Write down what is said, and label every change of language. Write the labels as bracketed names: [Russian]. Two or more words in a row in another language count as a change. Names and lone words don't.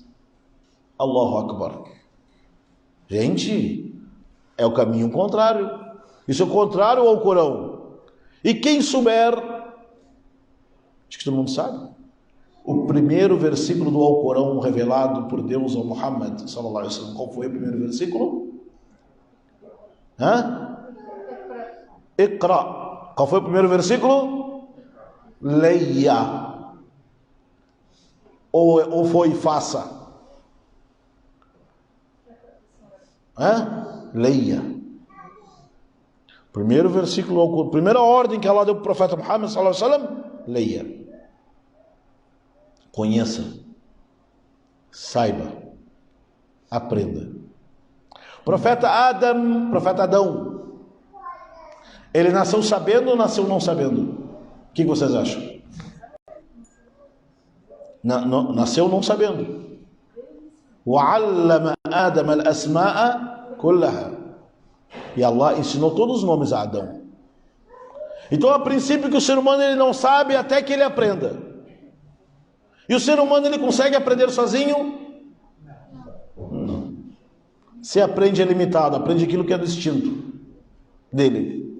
[Arabic] الله أكبر. [Portuguese] Gente, é o caminho contrário. Isso é o contrário ao Corão. E quem souber, acho que todo mundo sabe, o primeiro versículo do Alcorão revelado por Deus ao Muhammad [Arabic] صلى الله عليه وسلم. [Portuguese] Qual foi o primeiro versículo? Iqra. Qual foi o primeiro versículo? Leia. Ou foi faça? Leia. Primeiro versículo, primeira ordem que Allah deu para o profeta Muhammad [Arabic] صلى الله عليه وسلم, [Portuguese] leia. Conheça, saiba, aprenda. Profeta Adão, ele nasceu sabendo ou nasceu não sabendo? O que vocês acham? Nasceu não sabendo. [Arabic] وَعَلَّمَ آدَمَ الْأَسْمَاءَ كُلَّهَا. [Portuguese] E Allah ensinou todos os nomes a Adão. Então, a princípio que o ser humano ele não sabe até que ele aprenda. E o ser humano ele consegue aprender sozinho? Não. Se aprende é limitado, aprende aquilo que é do instinto dele.